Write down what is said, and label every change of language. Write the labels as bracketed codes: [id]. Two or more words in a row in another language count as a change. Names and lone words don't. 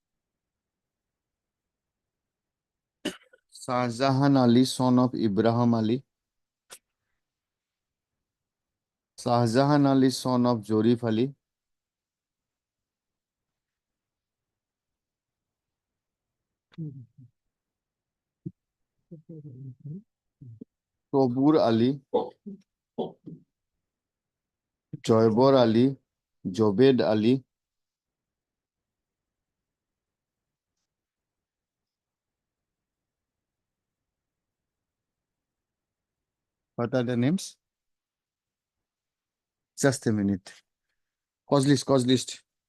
[en] Shahjahan Ali, son of Ibrahim Ali. Shahjahan Ali, son of Jorif Ali. Sobur Ali. Joybor Ali. Jobed Ali. What are the names? Just a minute. Cause list, cause list.